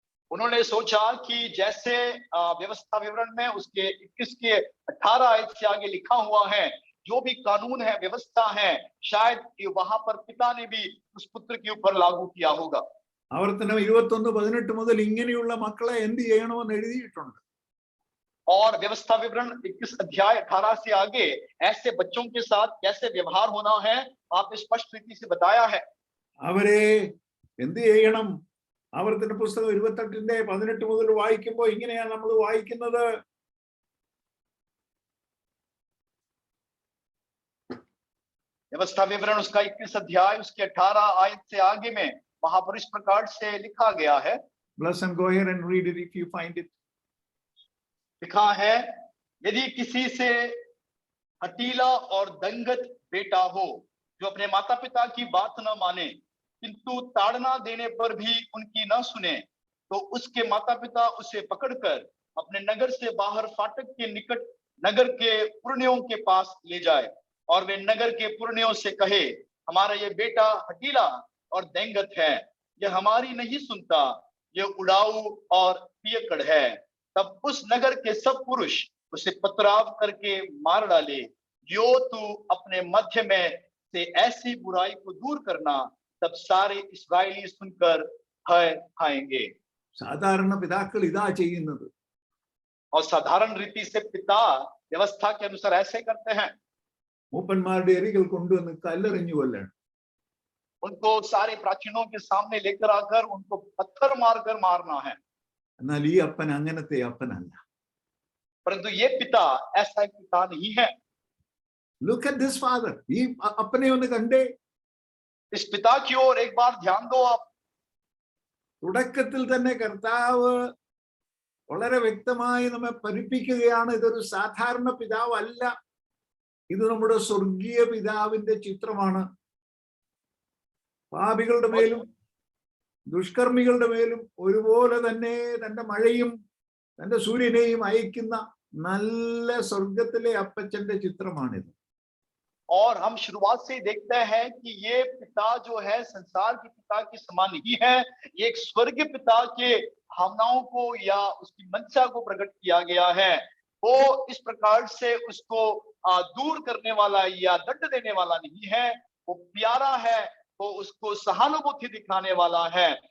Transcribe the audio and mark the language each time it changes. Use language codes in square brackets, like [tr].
[hi] उन्होंने सोचा कि जैसे व्यवस्था विवरण में उसके 21 के 18 आयत से आगे लिखा हुआ है, जो भी कानून है, व्यवस्था है, शायद वहां पर पिता ने भी उस पुत्र के ऊपर लागू किया होगा। [ml] ആവർത്തനം 21:18 മുതൽ ഇങ്ങനെയുള്ള മക്കളെ എന്ത് ചെയ്യണമെന്ന് എഴുതിയിട്ടുണ്ട്. [hi] और व्यवस्था विवरण 21 अध्याय 18 से आगे ऐसे बच्चों के साथ कैसे व्यवहार होना है आप स्पष्ट रीति से बताया है। [ml] അവരെ എന്ത് ചെയ്യണം? ആവർത്തന പുസ്തകം 28:18 മുതൽ വായിക്കുമ്പോൾ ഇങ്ങനെയാണ് നമ്മൾ വായിക്കുന്നത്. [hi] व्यवस्था विवरण उसका 21 अध्याय उसके 18 आयत से आगे में वहां पर इस प्रकार से लिखा गया है। [en] Bless and go ahead and read it if you find it. [hi] लिखा है, यदि किसी से हठीला और दंगत बेटा हो जो अपने माता पिता की बात न माने किंतु ताड़ना देने पर भी उनकी न सुने, तो उसके माता पिता उसे पकड़कर अपने नगर से बाहर फाटक के निकट नगर के पुरनियों के पास ले जाए और वे नगर के पुरनियों से कहे, हमारा ये बेटा हठीला और दंगत है, यह हमारी नहीं सुनता, यह उड़ाऊ और पियकड़ है। तब उस नगर के सब पुरुष उसे पथराव करके मार डाले। यो तू अपने मध्य में से ऐसी बुराई को दूर करना, तब सारे इस्राएली सुनकर भय खाएंगे। [ml] സാധാരണ പിതാക്കൾ ഇതാ ചെയ്യുന്നത്. [hi] और साधारण रीति से पिता व्यवस्था के अनुसार ऐसे करते हैं। [ml] മൂപ്പന്മാരുടെ എരികൾ കൊണ്ടുവന്ന് കല്ലെറിഞ്ഞു കൊല്ലണം. [hi] उनको सारे प्राचीनों के सामने लेकर आकर उनको पत्थर मारकर मारना है। [ml] എന്നാൽ ഈ അപ്പൻ അങ്ങനത്തെ അപ്പനല്ല. [hi] परंतु ये पिता ऐसा पिता नहीं है। [en] Look at this father. [ml] ഈ അപ്പനെ ഒന്ന് കണ്ടേ. [hi] इस पिता की ओर एक बार ध्यान दो आप। [ml] തുടക്കത്തിൽ തന്നെ കർത്താവ് വളരെ വ്യക്തമായി നമ്മെ പഠിപ്പിക്കുകയാണ്, ഇതൊരു സാധാരണ പിതാവല്ല, ഇത് നമ്മുടെ സ്വർഗീയ പിതാവിന്റെ ചിത്രമാണ്. പാപികളുടെ മേലും ദുഷ്കർമ്മികളുടെ മേലും ഒരുപോലെ തന്നെ തന്റെ മഴയും തന്റെ സൂര്യനെയും അയക്കുന്ന നല്ല സ്വർഗത്തിലെ അപ്പച്ചന്റെ ചിത്രമാണിത്. [hi] और हम शुरुआत से ही देखते हैं कि ये पिता जो है संसार के पिता के समान नहीं है, ये एक स्वर्गीय पिता के भावनाओं को या उसकी मंशा को प्रकट किया गया है। वो इस प्रकार से उसको दूर करने वाला या दंड देने वाला नहीं है, वो प्यारा है, वो उसको सहानुभूति दिखाने वाला है।